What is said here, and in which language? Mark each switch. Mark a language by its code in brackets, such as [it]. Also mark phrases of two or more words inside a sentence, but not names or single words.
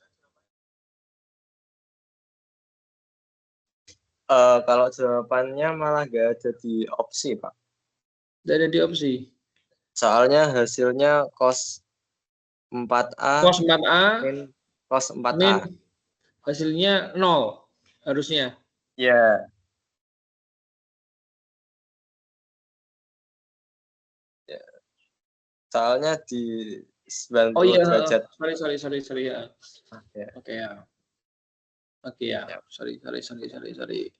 [id] Kalau jawabannya malah nggak ada di opsi, Pak. Tidak ada di opsi. Soalnya hasilnya cos 4A Cos 4A min cos 4A. min hasilnya 0 harusnya. Ya. Ya. Soalnya di 90 Oh iya, derajat. sorry ya. Ya. Oke ya. Oke ya. Sorry.